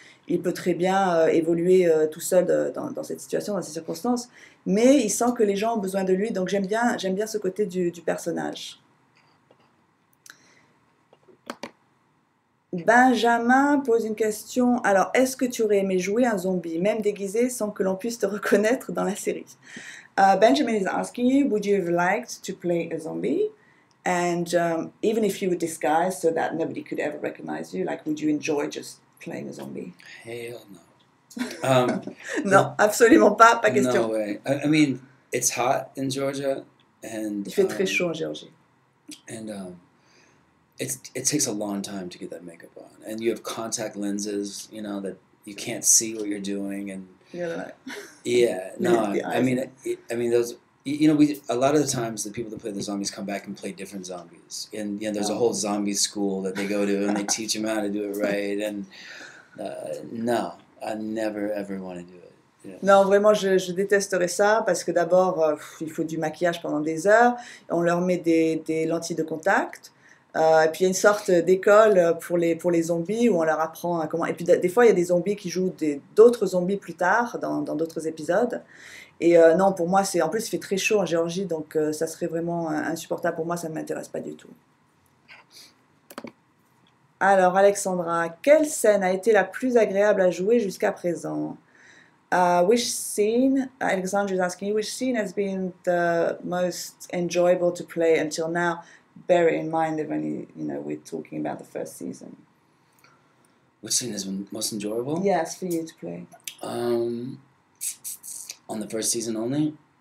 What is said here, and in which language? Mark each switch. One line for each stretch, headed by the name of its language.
French: Il peut très bien évoluer tout seul dans cette situation, dans ces circonstances, mais il sent que les gens ont besoin de lui. Donc, j'aime bien ce côté du personnage. Benjamin pose une question. Alors, est-ce que tu aurais aimé jouer un zombie, même déguisé, sans que l'on puisse te reconnaître dans la série?
English: Benjamin is asking you, would you have liked to play a zombie? And even if you were disguised so that nobody could ever recognize you, like, would you enjoy just playing a zombie? Hell no.
French: Non, absolument pas question.
English: No way. I mean, it's hot in Georgia, and
French: il fait très chaud en Géorgie.
English: And it takes a long time to get that makeup on, and you have contact lenses, you know, that you can't see what you're doing, and yeah, no, I mean those. You know, a lot of the times the people that play the zombies come back and play different zombies, and there's a whole zombie school that they go to, and they teach them how to do it right. And no, I never ever want to do it. Yeah.
French: Non, vraiment, je détesterais ça parce que d'abord, il faut du maquillage pendant des heures. On leur met des lentilles de contact. Et puis il y a une sorte d'école pour les zombies où on leur apprend comment. Et puis des fois, il y a des zombies qui jouent d'autres zombies plus tard dans d'autres épisodes. Et non, pour moi, en plus, il fait très chaud en Géorgie, donc ça serait vraiment insupportable pour moi, ça ne m'intéresse pas du tout. Alors, Alexandra, quelle scène a été la plus agréable à jouer jusqu'à présent?
English: Which scene, Alexandra is asking you, which scene has been the most enjoyable to play until now? Bear it in mind that when we're talking about the first season. Which scene has been most enjoyable? Yes, for you to play. On the first season only?